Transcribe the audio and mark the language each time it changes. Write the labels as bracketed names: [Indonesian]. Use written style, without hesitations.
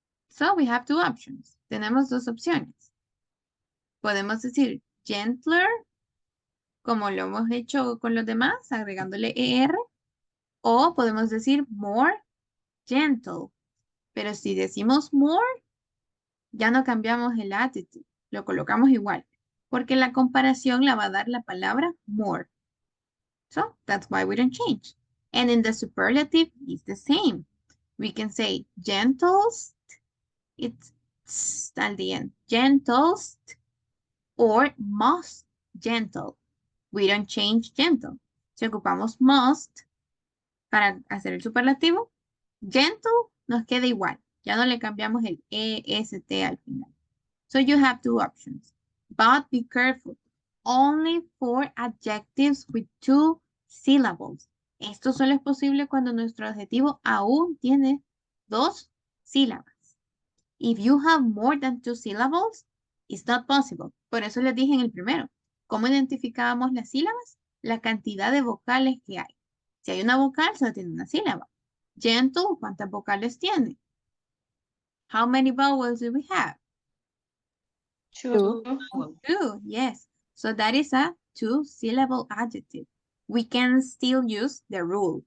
[English] So we have 2 options. [Spanish] Tenemos 2 opciones. Podemos decir gentler, como lo hemos hecho con los demás, agregándole ER. O podemos decir more gentle. Pero si decimos more, ya no cambiamos el adjective. Lo colocamos igual. Porque la comparación la va a dar la palabra more. [English] So that's why we don't change. And in the superlative, it's the same. We can say gentlest, it's at the end, gentlest or most gentle. We don't change gentle. [Spanish] Si ocupamos most para hacer el superlativo, gentle nos queda igual. Ya no le cambiamos el EST al final. [English] So you have 2 options. But be careful. Only for adjectives with 2 syllables. [Spanish] Esto solo es posible cuando nuestro adjetivo aún tiene 2 sílabas. [English] If you have more than 2 syllables, it's not possible. [Spanish] Por eso les dije en el primero. ¿Cómo identificábamos las sílabas? La cantidad de vocales que hay. Si hay una vocal, solo tiene una sílaba. Gentle, ¿cuántas vocales tiene? [English] How many vowels do we have? 2. 2, yes. So that is a 2-syllable adjective. We can still use the rule.